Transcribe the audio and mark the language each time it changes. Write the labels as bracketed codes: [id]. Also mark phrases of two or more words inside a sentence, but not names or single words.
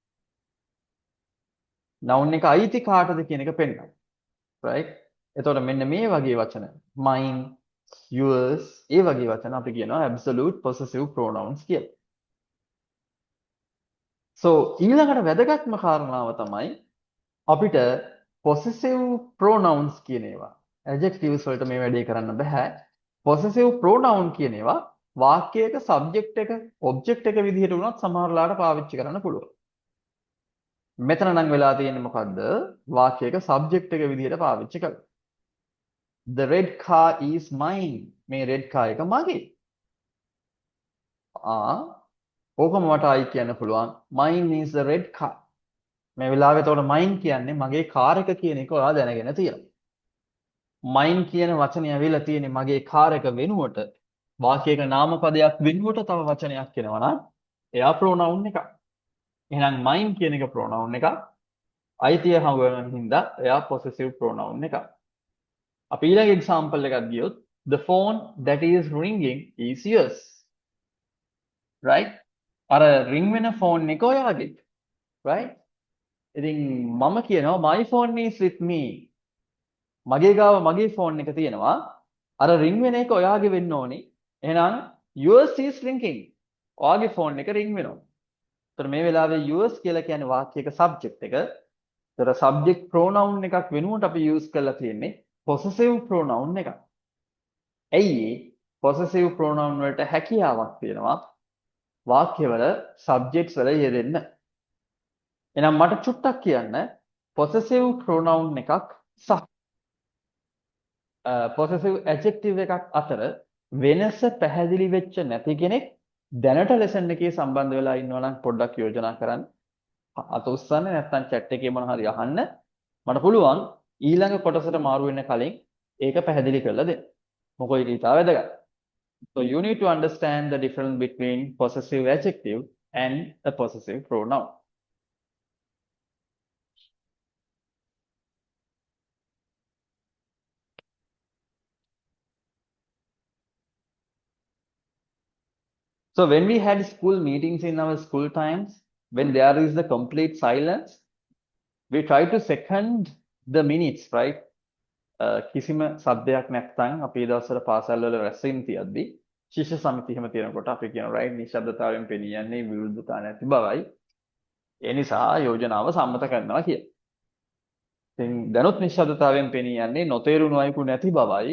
[si] noun එක අයිති කාටද කියන එක පෙන්නනවා. right? එතකොට මෙන්න මේ වගේ වචන [en] mine, yours [si] ඒ වගේ වචන අපි කියනවා [en] absolute possessive pronouns [si] කියලා. so ඊළඟට වැදගත්ම කාරණාව තමයි අපිට [en] possessive pronouns [si] කියන ඒවා adjectives වලට මේ වැඩේ කරන්න බෑ. [en] possessive pronoun [si] කියන ඒවා වාක්‍යයක subject එක object එක විදිහට වුණත් සමහරලාට පාවිච්චි කරන්න පුළුවන්. මෙතන නම් වෙලා තියෙන්නේ මොකද්ද? වාක්‍යයක subject එක විදිහට පාවිච්චි කරලා. [en] The red car is mine. [si] මේ [en] red car [si] එක මගේ. ඕකම මට ආයි කියන්න පුළුවන්. [en] Mine is the red car. [si] මේ වෙලාවේ එතකොට mine කියන්නේ මගේ කාර් එක කියන එක ඔයා දැනගෙන තියෙනවා. mine කියන වචනේ ඇවිල්ලා තියෙන්නේ මගේ කාර් එක වෙනුවට වාක්‍යයක නාමපදයක් වෙනුවට තව වචනයක් එනවා නම් එයා pronoun එකක්. එහෙනම් mine කියන එක pronoun එකක්. අයිතිය හංගවන හින්දා එයා [en] possessive pronoun [si] එකක්. අපි ඊළඟ example එකක් ගියොත් [en] the phone that is ringing is yours. right? [si] අර ring වෙන phone එක ඔයාගේ. [en] right? [si] ඉතින් මම කියනවා [en] my phone is with me. [si] මගේ ගාව මගේ phone එක තියෙනවා. අර ring වෙන එක ඔයාගේ වෙන්න ඕනේ. එහෙනම් [en] yours is ringing. [si] ඔයාගේ phone එක ring වෙනවා. ඒතර මේ වෙලාවේ yours කියලා කියන්නේ වාක්‍යයක subject එක. ඒතර [en] subject pronoun [si] එකක් වෙනුවට අපි use කරලා තියෙන්නේ [en] possessive pronoun [si] එකක්. ඇයි [en] possessive pronoun [si] වලට හැකියාවක් තියෙනවා වාක්‍යවල subjects වල යෙදෙන්න. එහෙනම් මට චුට්ටක් කියන්න [en] possessive pronoun [si] එකක් සහ [en] possessive adjective [si] එකක් අතර වෙනස පැහැදිලි වෙච්ච නැති කෙනෙක් දැනට ලෙසන් එකේ සම්බන්ධ වෙලා ඉන්නවා නම් පොඩ්ඩක් යෝජනා කරන්න. අත උස්සන්න නැත්නම් chat එකේ මොන හරි අහන්න. මට පුළුවන් ඊළඟ කොටසට මාරු වෙන්න කලින් ඒක පැහැදිලි කරලා දෙන්න. මොකද ඒක ඉතාල වැදගත්. [en] So you need to understand the difference between possessive adjective and a possessive pronoun. So when we had school meetings in our school times, when there is the complete silence, we try to second the minutes, right? [si] කිසිම සද්දයක් නැත්නම් අපේ දවස්වල පාසල් වල රැස්වීම තියද්දි ශිෂ්‍ය සමිති එහෙම තියෙනකොට අපි කියන right නිශ්ශබ්දතාවයෙන් පෙනී යන්නේ විරුද්ධතා නැති බවයි. ඒ නිසා යෝජනාව සම්මත කරනවා කියලා. ඉතින් දැනුත් නිශ්ශබ්දතාවයෙන් පෙනී යන්නේ නොතේරුණු අයකු නැති බවයි.